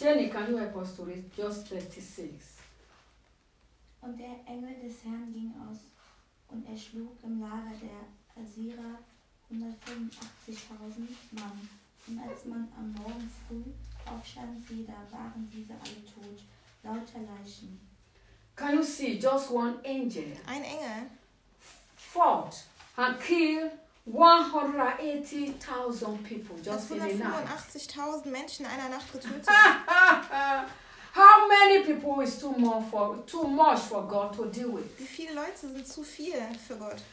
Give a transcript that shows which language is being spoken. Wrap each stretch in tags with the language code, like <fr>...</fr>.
<en>Jenny, can you help us to read just 36?</en> <de>Und der Engel des Herrn ging aus und er schlug im Lager der Assyrer 185.000 Mann. Und als man am Morgen früh aufstand, sie da waren diese alle tot, lauter Leichen.</de> <en>Can you see just one angel?</en> <de>Ein Engel.</de> <en>Fought and killed 180,000 people just in a night.</en> <de>185,000 Menschen in einer Nacht getötet.</de> <en>How many people is too much for God to deal with?</en> <de>Wie viele Leute sind zu viel für Gott?</de>